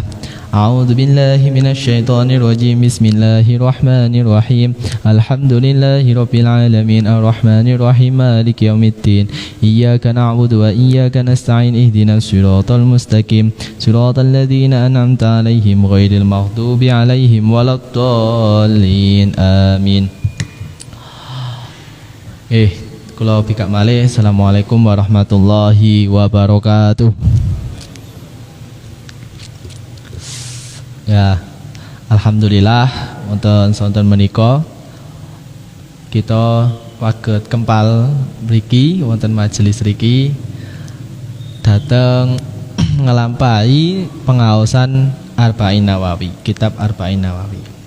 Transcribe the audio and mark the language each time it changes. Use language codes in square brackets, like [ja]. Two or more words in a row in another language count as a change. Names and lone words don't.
[ar] أعوذ بالله من الشيطان الرجيم. بسم الله الرحمن الرحيم. الحمد لله رب العالمين الرحمن الرحيم مالك يوم الدين. إياك نعبد وإياك نستعين اهدنا الصراط المستقيم. صراط الذين أنعمت عليهم غير المغضوب عليهم ولا الضالين. [jv] Amin. Kula bikak malih. [ar] السلام عليكم ورحمة الله وبركاته. [jv] Ya, alhamdulillah wonten sonten menika kita waget kempal mriki wonten majelis mriki dhateng ngelampahi pengaosan Arba'in Nawawi, kitab Arba'in Nawawi.